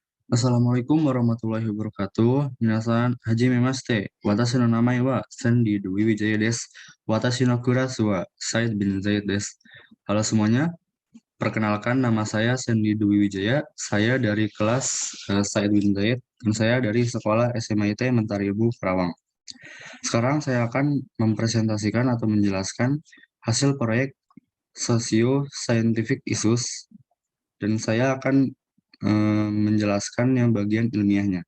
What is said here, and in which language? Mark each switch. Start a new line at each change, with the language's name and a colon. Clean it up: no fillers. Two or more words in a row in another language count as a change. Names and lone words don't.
Arabic: السلام عليكم ورحمة الله وبركاته.
Japanese: みなさん、はじめ 私の名前は Sandy Dwi Wijaya です. Watashi no kurasu wa Said bin Zaid desu.
Indonesian: Halo semuanya, perkenalkan nama saya Sandy Dwi Wijaya. Saya dari kelas Said bin Zaid dan saya dari sekolah SMIT Mentaribu Karawang. Sekarang saya akan mempresentasikan atau menjelaskan hasil proyek Socio-Scientific Issues dan saya akan menjelaskan yang bagian ilmiahnya.